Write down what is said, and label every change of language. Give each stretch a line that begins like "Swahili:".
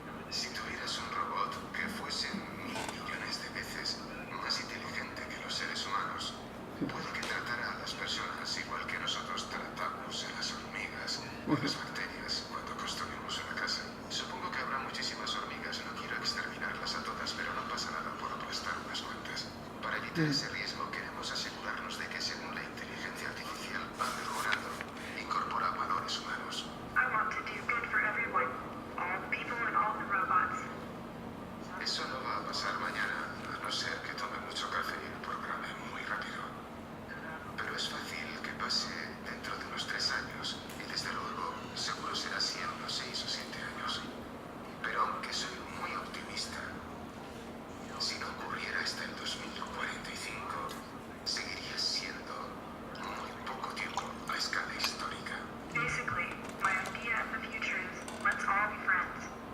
Spanish: Si tuvieras un robot que fuese 1000 millones de veces más inteligente que los seres humanos, puede que tratara a las personas igual que nosotros tratamos a las hormigas o a las bacterias cuando construimos una casa. Supongo que habrá muchísimas hormigas, no quiero exterminarlas a todas, pero no pasa nada por aplastar unas cuantas. Para evitar ese riesgo queremos asegurarnos de que según la inteligencia artificial va mejorando, incorpora valores humanos.
English: I want to do good for everyone, all the people and all the robots.
Spanish: Eso no va a pasar mañana, a no ser que tome mucho café y lo programe muy rápido. Pero es fácil que pase dentro de unos 3 años y desde luego seguro será así en unos 6 o 7 años. Pero aunque soy muy optimista, si no ocurriera hasta el 2045, seguiría siendo muy poco tiempo a escala histórica.
English: Basically, my idea of the future is let's all be friends.